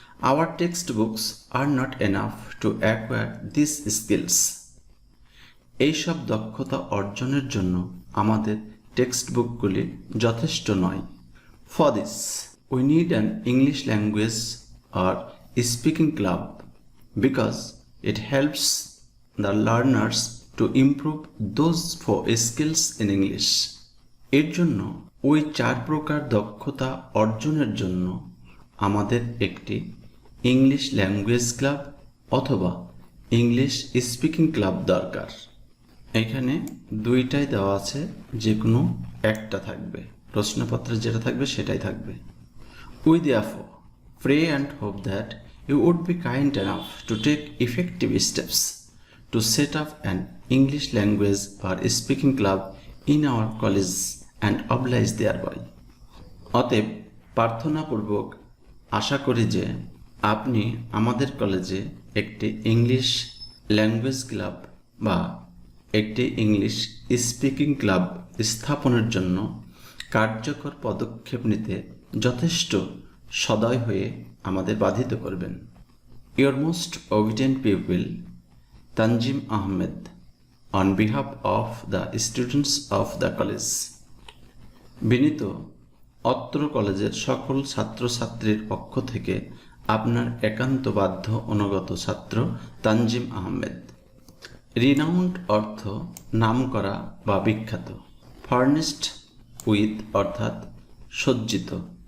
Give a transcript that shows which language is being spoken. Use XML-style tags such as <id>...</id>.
<en>Our textbooks are not enough to acquire these skills.</en> <bn>এইসব দক্ষতা অর্জনের জন্য আমাদের টেক্সট বুকগুলি যথেষ্ট নয়।</bn> <en>For this, we need an English language or speaking club because it helps the learners to improve those 4 skills in English.</en> <bn>এর জন্য ওই 4 প্রকার দক্ষতা অর্জনের জন্য আমাদের একটি ইংলিশ ল্যাঙ্গুয়েজ ক্লাব অথবা ইংলিশ স্পিকিং ক্লাব দরকার। এখানে দুইটাই দেওয়া আছে, যে কোনো একটা থাকবে। প্রশ্নপত্রে যেটা থাকবে সেটাই থাকবে।</bn> <en>We therefore pray and hope that you would be kind enough to take effective steps to set up an English language or speaking club in our college and oblige thereby.</en> <bn>অতএব প্রার্থনাপূর্বক আশা করি যে আপনি আমাদের কলেজে একটি ইংলিশ ল্যাঙ্গুয়েজ ক্লাব বা একটি English speaking club স্থাপনের জন্য কার্যকর পদক্ষেপ নিতে যথেষ্ট সদয় হয়ে আমাদের বাধিত করবেন।</bn> <en>Your most obedient pupil, Tanjim Ahmed, on behalf of the students of the college.</en> <bn>বিনীত অত্র কলেজের সকল ছাত্রছাত্রীর পক্ষ থেকে আপনার একান্ত বাধ্য অনুগত ছাত্র তানজিম আহমেদ। রিনাউন্ড অর্থ নামকরা বা বিখ্যাত। ফার্নিশড উইথ অর্থাৎ সজ্জিত।</bn>